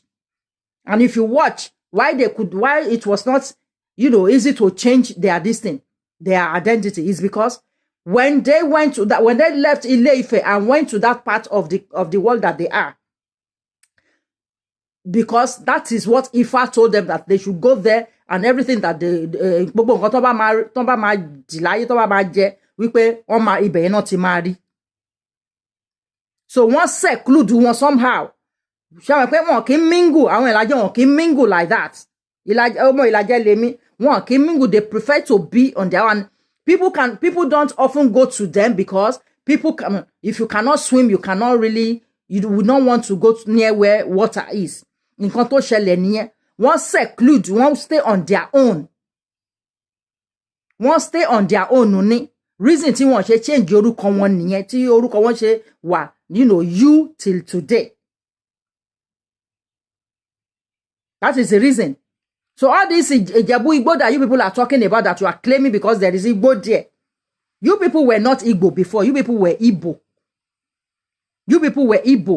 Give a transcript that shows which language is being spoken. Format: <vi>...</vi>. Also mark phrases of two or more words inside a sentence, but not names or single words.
<en>And if you watch why it was not, easy to change their destiny, their identity, is because when they left Ile-Ife and went to that part of the world that they are, because that is what Ifa told them, that they should go there, and everything that so one seclude one somehow.</en> <yo>Wọn kì í mingle, àwọn Ìlàjẹ wọn kì í</yo> <en>mingle like that. Ìlàjẹ mingle, they prefer to be on their own. People don't often go to them because people can, if you cannot swim, you cannot really, you would not want to go near where water is.</en> <yo>In tó ṣẹlẹ̀ nìyẹn, wọ́n seclude, wọ́n</yo> <en>stay on their own.</en> <yo>Wọ́n</yo> <en>stay on their own</en> <yo>ni. Reason tí wọ́n ṣe change orúkọ wọn nìyẹn, tí orúkọ wọn ṣe wà,</yo> <en>you till today. That is the reason. So all this Ijebu Igbo that you people are talking about, that you are claiming because there is Igbo there. You people were not Igbo before. You people were Igbo. You people were Igbo.</en>